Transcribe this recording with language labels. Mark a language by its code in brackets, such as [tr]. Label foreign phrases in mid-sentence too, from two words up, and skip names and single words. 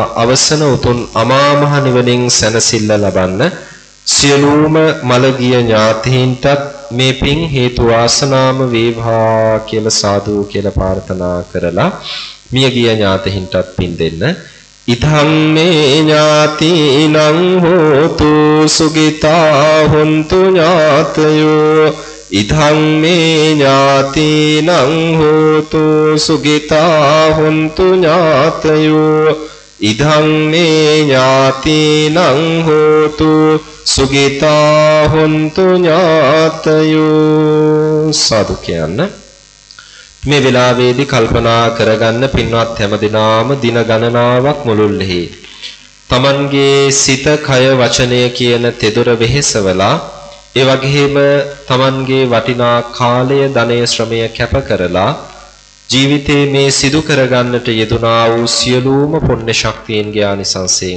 [si] අවසන උතුම් අමා මහ නිවනින් සැනසෙල්ල ලබන්න සියලුම මළගිය ඥාතීන්ටත් මේ පින් හේතු වාසනාම වේවා කියලා සාදු කියලා ප්‍රාර්ථනා කරලා මියගිය ඥාතීන්ටත් පින් දෙන්න. [pi] ඉතං මේ ඥාතිනං හෝතු සුගිතා හොන්තු ඥාතයෝ ඉතං මේ ඥාතිනං හෝතු සුගිතා හොන්තු ඥාතයෝ ඉදං මේ ඥාතිනං හෝතු සුගිතා හොන්තු ඥාතයෝ. [si] සාදු කියන්න. මේ වෙලාවේදී කල්පනා කරගන්න පින්වත් හැමදිනාම දින ගණනාවක් මුළුල්ලේ තමන්ගේ සිත කය වචනය කියන තෙදොර වෙහෙසවලා ඒ වගේම තමන්ගේ වටිනා කාලය ධනය ශ්‍රමය කැප කරලා ජීවිතේ මේ සිදු කරගන්නට යෙදුනා වූ සියලුම පුණ්‍ය ශක්තියන්ගේ ආනිසංසයෙන්